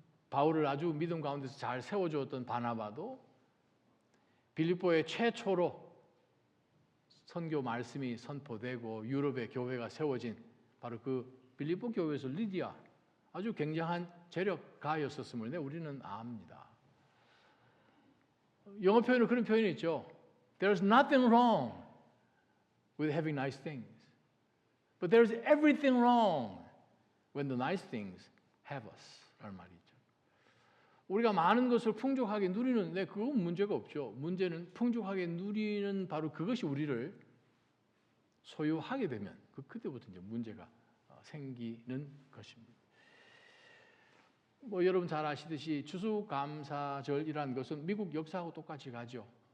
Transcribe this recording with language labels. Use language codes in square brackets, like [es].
[ko] 바울을 아주 믿음 가운데서 잘 세워주었던 바나바도 빌립보에 최초로 선교 말씀이 선포되고 유럽의 교회가 세워진 바로 그 빌립보 교회에서 리디아, 아주 굉장한 재력가였었음을 우리는 압니다. 영어 표현으로 그런 표현이 있죠. [en] There's nothing wrong with having nice things, but there's everything wrong when the nice things have us. [ko] 라는 말이죠. 우리가 많은 것을 풍족하게 누리는, 그건 문제가 없죠. 문제는 풍족하게 누리는 바로 그것이 우리를 소유하게 되면 그때부터 이제 문제가 생기는 것입니다. 여러분 잘 아시듯이 추수감사절이라는 것은 미국 역사하고 똑같이 가죠.